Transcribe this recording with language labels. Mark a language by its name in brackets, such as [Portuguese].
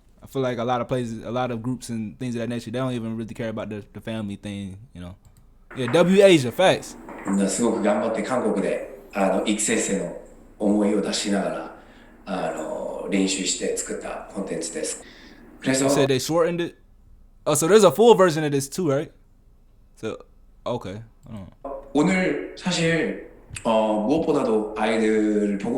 [English] I feel like a lot of places, a lot of groups and things of that nature, they don't even really care about the family thing, you know? Yeah, W Asia, facts. [Japanese] みんなすごく頑張って韓国で育成生の思いを出しながら練習して作ったコンテンツです。 [Korean] 그래서 [English] You said they shortened it? Oh, so there's a full version of this too, right? So, okay. [Korean] 오늘 사실 무엇보다도 아이들을 보고